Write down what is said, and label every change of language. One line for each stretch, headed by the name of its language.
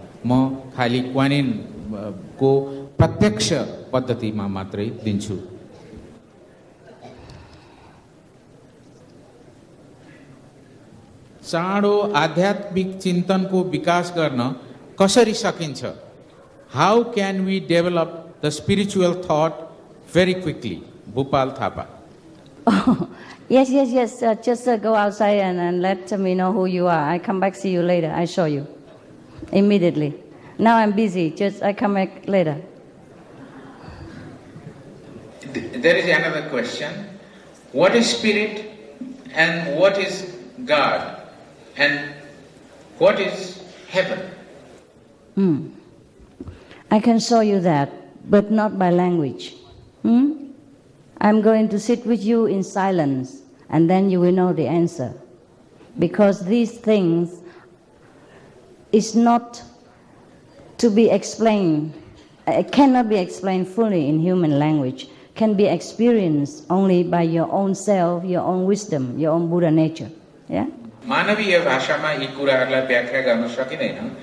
Nepali: म खाली Kuan in को प्रत्यक्ष पद्धतिमा मात्रै दिन्छु। चाँडो आध्यात्मिक चिन्तनको विकास गर्न कसरी सकिन्छ?
English: How can we develop the spiritual thought very quickly? Bhupal Thapa. Oh, yes. Just go outside and let me know who you are. I come back, see you later. I show you immediately. Now I'm busy. I come back later. There is another question. What is spirit and what is God and what is heaven? I can show you that, but not by language. I'm going to sit with you in silence, and then you will know the answer. Because these things is not to be explained, it cannot be explained fully in human language, can be experienced only by your own self, your own wisdom, your own Buddha nature. Yeah?
Nepali: मानवीय भाषामा यी कुराहरूलाई व्याख्या गर्न सकिँदैन।